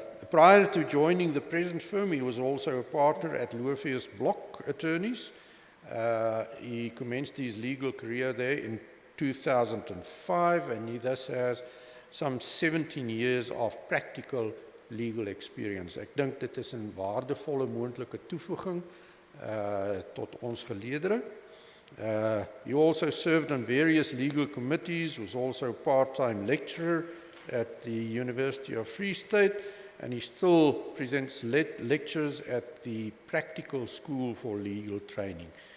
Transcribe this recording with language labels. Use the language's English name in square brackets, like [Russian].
[English] Prior to joining the present firm, he was also a partner at Loefius Block Attorneys. He commenced his legal career there in 2005 and he thus has some 17 years of practical legal experience. [Afrikaans] Ek dink dit is 'n waardevolle moontlike toevoeging tot ons geleedere. [English] He also served on various legal committees, was also a part-time lecturer at the University of Free State, and he still presents lectures at the Practical School for Legal Training.